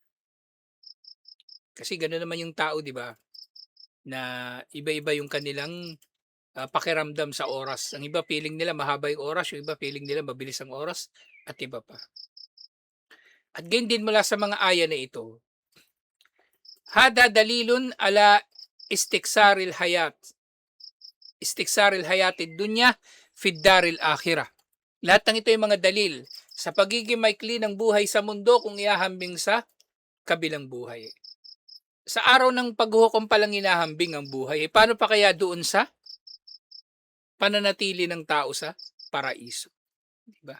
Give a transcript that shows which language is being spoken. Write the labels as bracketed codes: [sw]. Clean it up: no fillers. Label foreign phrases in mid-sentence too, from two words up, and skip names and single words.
[tl] Kasi gano'n naman yung tao, di ba? Na iba-iba yung kanilang pakiramdam sa oras. Ang iba feeling nila mahaba yung oras, yung iba feeling nila mabilis ang oras, at iba pa. At ganyan din mula sa mga aya na ito. [ar] هذا دليل على استقصار الحياة. استقصار الحياة الدنيا في الدار الآخرة. [tl] Lahat ng ito yung mga dalil sa pagiging maikli ng buhay sa mundo kung ihahambing sa kabilang buhay. Sa araw ng paghuhukom pa lang inahambing ang buhay. Paano pa kaya doon sa pananatili ng tao sa paraiso, 'di ba?